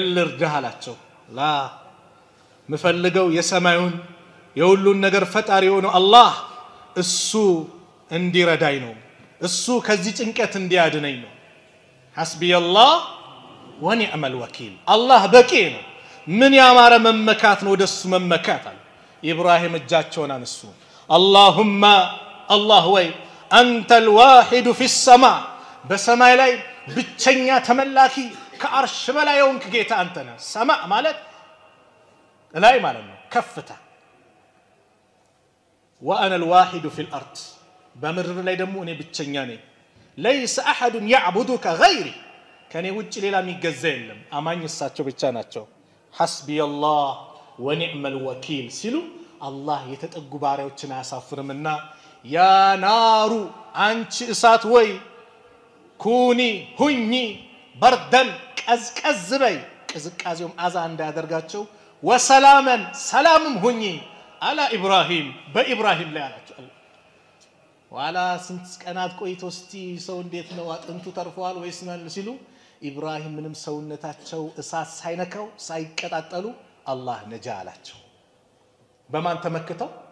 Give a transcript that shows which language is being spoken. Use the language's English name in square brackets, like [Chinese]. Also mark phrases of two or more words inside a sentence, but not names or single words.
[Amharic] ልርዳህ አላቸው ላ መፈልገው የሰማዩን የሁሉን ነገር ፈጣሪ ሆኖ አላህ እሱ እንዲረዳይ ነው እሱ ከዚህ ጭንቀት እንዲያድነኝ ነው [Arabic] حسبي الله ونعم الوكيل [Amharic] አላህ በቂ ነው ምን ያማረ መመካት ነው ወደሱ መመካት አለ ኢብራሂም እጃቸውን አነሱ [Arabic] اللهم الله [Amharic] ወይ አንተ [Arabic] الواحد في السماء [Amharic] በሰማይ ላይ ብቸኛ ተመላኪ ከአርሽ በላይ የሆንክ ጌታ አንተ ነህ ሰማዕ ማለት ላይ ማለት ነው ከፍታ [Arabic] وانا الواحد في الارض [Amharic] በምድር ላይ ደግሞ እኔ ብቸኛ ነኝ [Arabic] ليس احد يعبدك غيري [Amharic] ከኔ ውጭ ሌላ የሚገዛ የለም አማኝ እሳቸው ብቻ ናቸው [Arabic] حسبي الله ونعم الوكيل [Amharic] ሲሉ አላህ የተጠጉ ባሪያዎችን አያሳፍርምና ያ ናሩ አንቺ እሳት ወይ ኩኒ ሁኚ በርደን ቀዝቀዝ በይ ቅዝቃዜውም አዛ እንዳያደርጋቸው ወሰላመን ሰላምም ሁኚ አላ ኢብራሂም በኢብራሂም ላይ አላቸው ዋላ ስንት ቀናት ቆይቶ እስቲ ሰው እንዴት ነው አጥንቱ ተርፏል ወይስ ማን ሲሉ ኢብራሂም ምንም ሰውነታቸው እሳት ሳይነካው ሳይቀጣጠሉ አላህ ነጃ አላቸው በማን ተመክተው